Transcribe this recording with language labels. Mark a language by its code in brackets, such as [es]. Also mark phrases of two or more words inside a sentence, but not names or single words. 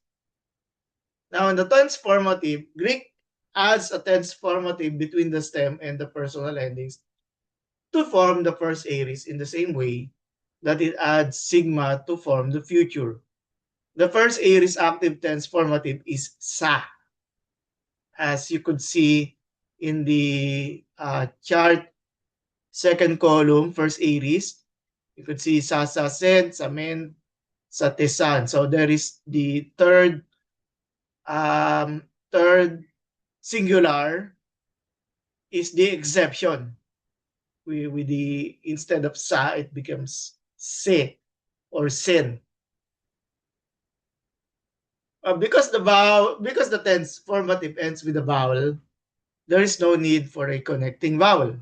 [en] Now, in the tense formative, Greek adds a tense formative between the stem and the personal endings to form the first aorist in the same way that it adds sigma to form the future. The first aorist active tense formative is sa, as you could see in the chart, second column, first aorist. You could see sa, sa, sen, sa, men, sa, tesan. So there is the third singular is the exception. With the instead of sa, it becomes se or sen. Because the tense formative ends with a vowel, there is no need for a connecting vowel.